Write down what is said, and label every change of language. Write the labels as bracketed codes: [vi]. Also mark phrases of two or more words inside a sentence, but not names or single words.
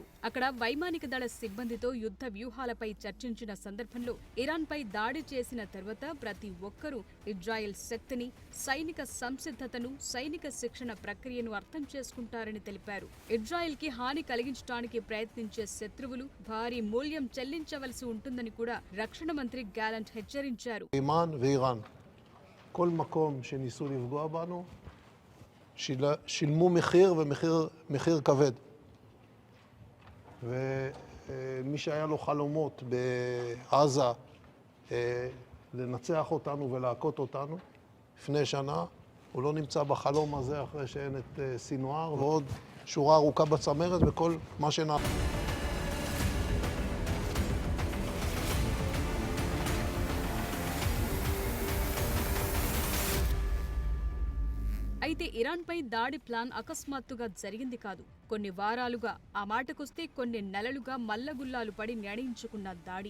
[te] అక్కడ వైమానిక దళ సిబ్బందితో యుద్ధ వ్యూహాలపై చర్చించిన సందర్భంలో ఇరాన్ పై దాడి చేసిన తర్వాత ప్రతి ఒక్కరూ ఇజ్రాయెల్ శక్తిని, సైనిక సంసిద్ధతను, సైనిక శిక్షణ ప్రక్రియను అర్థం చేసుకుంటారని తెలిపారు. ఇజ్రాయెల్ కి హాని కలిగించడానికి ప్రయత్నించే శత్రువులు భారీ మూల్యం చెల్లించవలసి ఉంటుందని కూడా రక్షణ మంత్రి గ్యాలెంట్ హెచ్చరించారు. [he] איראן ואיראן, כל מקום שניסו לפגוע בנו שילמו מחיר ומחיר כבד. ומי שהיה לו חלומות בעזה לנצח אותנו ולהכות אותנו לפני שנה, הוא לא נמצא בחלום הזה אחרי שאין את סינואר ועוד שורה ארוכה בצמרת וכל מה שנעשה. [te] అయితే ఇరాన్ పై దాడి ప్లాన్ అకస్మాత్తుగా జరిగింది కాదు. కొన్ని వారాలుగా, ఆ మాటకొస్తే కొన్ని నెలలుగా మల్లగుల్లాలు పడి నిర్ణయించుకున్న దాడి.